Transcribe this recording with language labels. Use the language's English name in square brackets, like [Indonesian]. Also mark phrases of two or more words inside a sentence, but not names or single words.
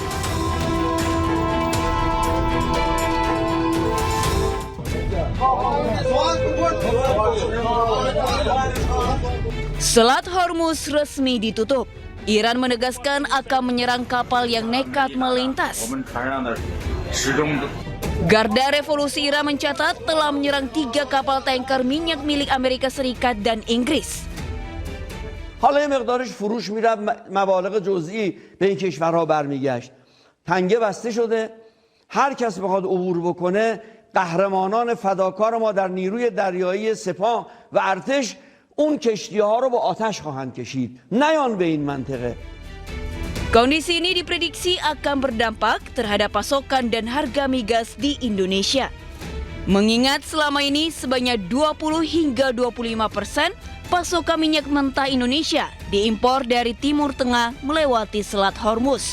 [Indonesian] Selat Hormuz resmi ditutup. Iran menegaskan akan menyerang kapal yang nekat melintas. Garda Revolusi Iran mencatat telah menyerang 3 kapal tanker minyak milik Amerika Serikat dan Inggris. [Persian] حالا یه مقدارش فروش میرفت مبالغ جزئی به این کشورها برمیگشت. تنگه بسته شده. هر کس بخواد عبور بکنه قهرمانان فداکار ما در نیروی دریایی سپاه و ارتش اون کشتی‌ها رو با آتش خواهند کشید. نیان به این منطقه. [Indonesian] Kondisi ini diprediksi akan berdampak terhadap pasokan dan harga migas di Indonesia. Mengingat selama ini sebanyak 20 hingga 25% pasokan minyak mentah Indonesia diimpor dari Timur Tengah melewati Selat Hormuz.